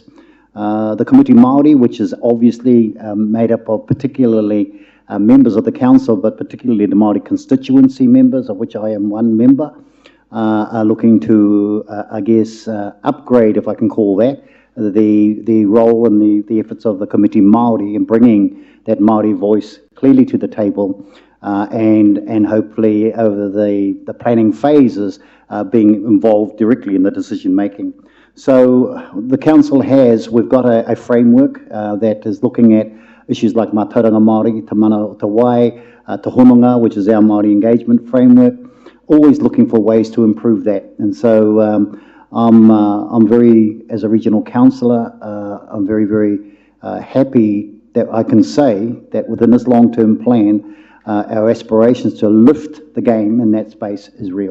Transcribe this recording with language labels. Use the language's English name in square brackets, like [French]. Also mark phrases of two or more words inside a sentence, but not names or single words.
[English] The Committee Māori, which is obviously made up of particularly members of the council, but particularly the Māori constituency members, of which I am one member, are looking to, upgrade, if I can call that, the role and the efforts of the Committee Māori in bringing that Māori voice clearly to the table, and hopefully over the planning phases being involved directly in the decision making. So the council we've got a framework that is looking at issues like [Māori] Mātauranga Māori, Te Mana o Te Wai, [English] Te Hononga, which is our Māori engagement framework, always looking for ways to improve that. And so I'm very, as a regional councillor, I'm very, very happy that I can say that within this long-term plan, our aspirations to lift the game in that space is real.